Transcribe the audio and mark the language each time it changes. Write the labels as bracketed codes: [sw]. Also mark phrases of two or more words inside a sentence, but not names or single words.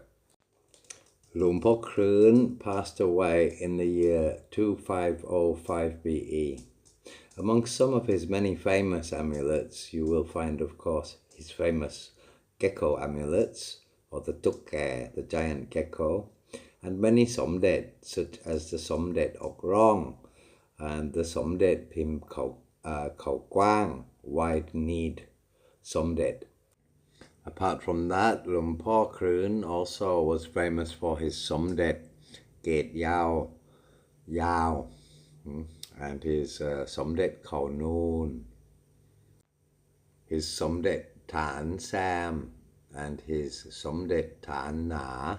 [en] Luang Por Krun passed away in the year 2505 BE. Amongst some of his many famous amulets, you will find, of course, his famous gecko amulets, or the tukke, the giant gecko, and many somdet, such as the somdet ok rong, and the somdet pim khao kwang, wide-kneed somdet. Apart from that, Luang Por Krun also was famous for his somdet, gate yao, and his Somdet Khao Noon, his Somdet Tan Sam, and his Somdet Tan Na.